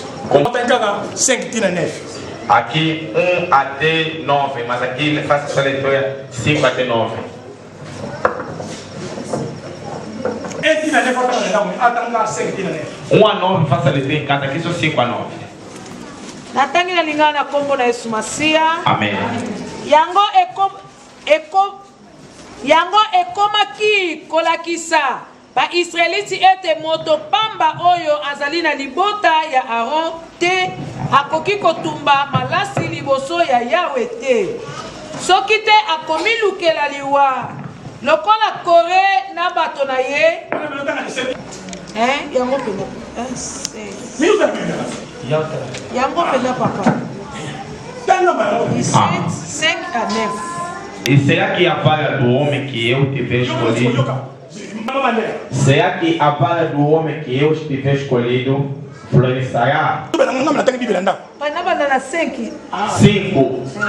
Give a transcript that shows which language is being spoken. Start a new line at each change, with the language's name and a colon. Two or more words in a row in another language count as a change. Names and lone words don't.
Portuguese: Aqui 1 até 9, mas aqui faça essa leitura 5 até 9. 1 a 9 faça a leitura em casa, aqui são 5 a 9.
Lingala: Natangi na lingana kombo na Yesu Masia. Amém. Yango ekomaki kolakisa ba Israeliti ete moto pamba oyo azali na libota ya Aaron te akoki kotumba malasi liboso ya Yawe te. Soki te akomi lukela liwa lokola Kore na bato na ye. Yango pena. Yango pena papa.
Portuguese: 5 a 9. E será que a vara do homem que eu tiver escolhido? Será que a vara do homem que eu tiver escolhido florescerá? 5.